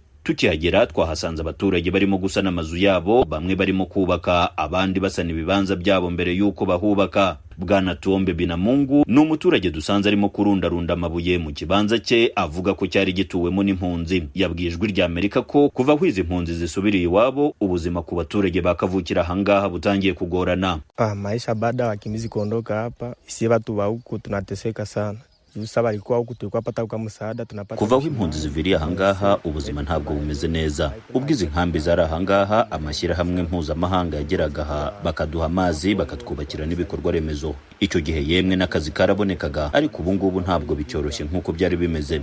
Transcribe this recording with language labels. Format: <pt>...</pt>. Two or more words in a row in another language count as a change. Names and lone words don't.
<rw>Tukihagera twahasanze abaturage barimo gusana amazu yabo, bamwe barimo kubaka abandi basana ibibanza byabo mbere yuko bahubaka. Bwana Tuombe Binamungu ni umuturage dusanze arimo kurundarunda amabuye mu kibanza cye avuga ko cyari gituwemo n'impunzi. Yabwiye ijwi rya Amerika ko kuva aho izi mpunzi zisubiriye iwabo ubuzima ku baturage bakavukira ahangaha butangiye kugorana.</rw> <sw>Maisha baada ya wakimbizi kuondoka hapa, si watu wa huku tunateseka sana.</sw> <rw>Kuva aho impunzi ziviriye ahangaha ubuzima ntabwo bumeze neza. Ubwize inkambi zari ahangaha amashyirahamwe mpuzamahanga yageraga aha bakaduha amazi bakatwubakira n'ibikorwa remezo. Icyo gihe yemwe n'akazi karabonekaga, ariko ubu ngubu ntabwo bicyoroshye nk'uko byari bimeze.</rw>